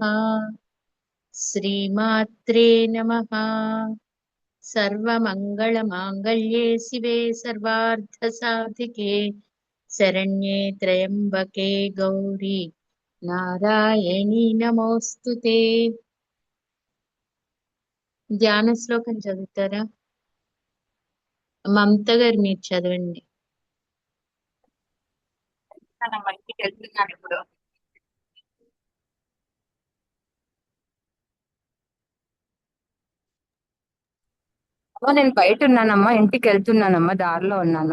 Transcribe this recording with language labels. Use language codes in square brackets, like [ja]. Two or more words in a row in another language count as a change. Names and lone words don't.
[sa] श्रीमात्रे नमः। सर्वमङ्गलमाङ्गल्ये शिवे सर्वार्थसाधिके शरण्ये त्र्यम्बके गौरी नारायणी नमोस्तुते। [te] ధ్యాన శ్లోకం చదువుతారా? మమత గారు మీరు చదవండి. ఇంటికి వెళ్తున్నాను ఇప్పుడు. నేను బయట ఉన్నానమ్మా, ఇంటికి వెళ్తున్నానమ్మా, దారిలో ఉన్నాను.